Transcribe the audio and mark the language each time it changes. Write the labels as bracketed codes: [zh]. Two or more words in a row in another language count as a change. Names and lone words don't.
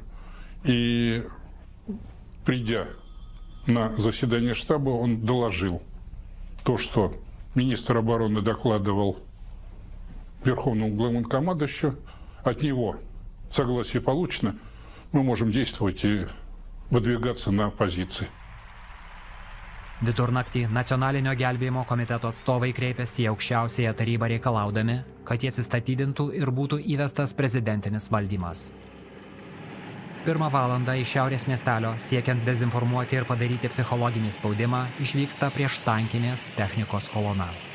[ru] И придя на заседание штаба, он доложил то, что министр обороны докладывал Верховному главнокомандующему. От него согласие получено, мы можем действовать и выдвигаться на позиции. [lt] Vidurnaktį Nacionalinio gelbėjimo komiteto atstovai kreipėsi į aukščiausiąją tarybą reikalaudami, kad jie atsistatydintų ir būtų įvestas prezidentinis valdymas. 1 valandą iš šiaurės miestelio, siekiant dezinformuoti ir padaryti psichologinį spaudimą, išvyksta prieštankinės technikos kolona.